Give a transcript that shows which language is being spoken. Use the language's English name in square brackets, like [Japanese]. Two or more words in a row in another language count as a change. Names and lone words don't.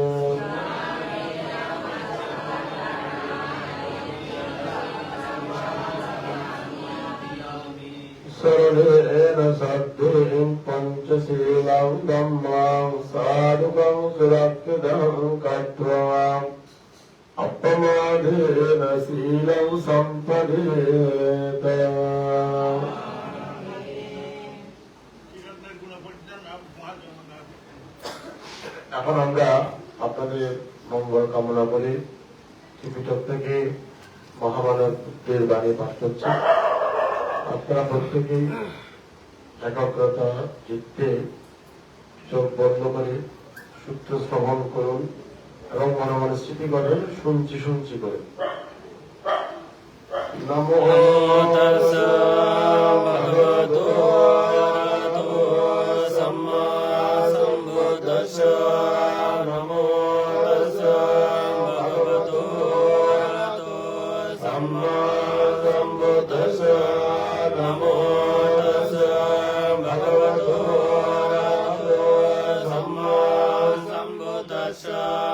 [Pali] Sarvena Saddhim Panchasilam Dhammam Sadhukam Surakkadam Kattvam Appamadena Silam Sampadeta [Bangla] এখন আমরা আপনাদের মঙ্গল কামনা করি ত্রিপিটক থেকে মহামানব পুত্রের বাণী পাঠ করছি আপনারা প্রত্যেকেই একাগ্রতা চিত্তে চোখ বন্ধ করে সূত্র শ্রবণ করুন এবং মনে মনে স্মৃতি করেন শুনছি করে নমো [Pali] তাস্সা ভগবতো আরহাতো সাম্মা সম্বুদ্ধাস্সা নমো তাস্সা ভগবতো আরহাতো সাম্মা সম্বুদ্ধাস্সা নমো তাস্সা ভগবতো আরহাতো সাম্মা সম্বুদ্ধাস্সা